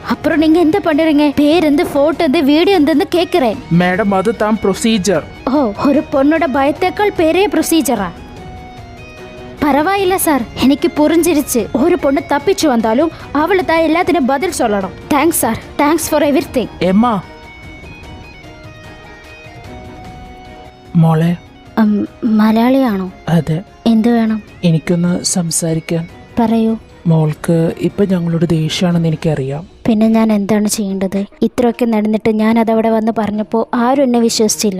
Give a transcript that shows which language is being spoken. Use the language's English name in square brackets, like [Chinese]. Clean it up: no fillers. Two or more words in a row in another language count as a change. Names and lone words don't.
[Tamil] அப்புறம் நீங்க எந்த பண்றீங்க? பேருந்து போட்டோ வீடியோ இருந்து கேக்குறேன். மேடம் அது தான் ப்ரொசீஜர். ஓ ஒரு பொண்ணோட பயத்தேக்காள் பெரிய ப்ரொசீஜரா? பரவாயில்ல சார், எனக்கு புரிஞ்சிருச்சு. ஒரு பொண்ணு தப்பிச்சு வந்தாலும் அவளை தான் எல்லாத்திനും பதில் சொல்லணும். [English] Thanks sir, thanks for everything. [Malayalam] ஏம்மா മോളെ മലയാളിയാണോ? അതെ. എന്ത് വേണം? എനിക്കൊന്ന് സംസാരിക്കാൻ. പറയൂ. മോൾക്ക് ഇപ്പൊ ഞങ്ങളോട് ദേഷ്യമാണെന്ന് എനിക്കറിയാം. പിന്നെ ഞാൻ എന്താണ് ചെയ്യേണ്ടത്? ഇത്രയൊക്കെ നടന്നിട്ട് ഞാൻ അതവിടെ വന്ന് പറഞ്ഞപ്പോൾ ആരും എന്നെ വിശ്വസിച്ചില്ല.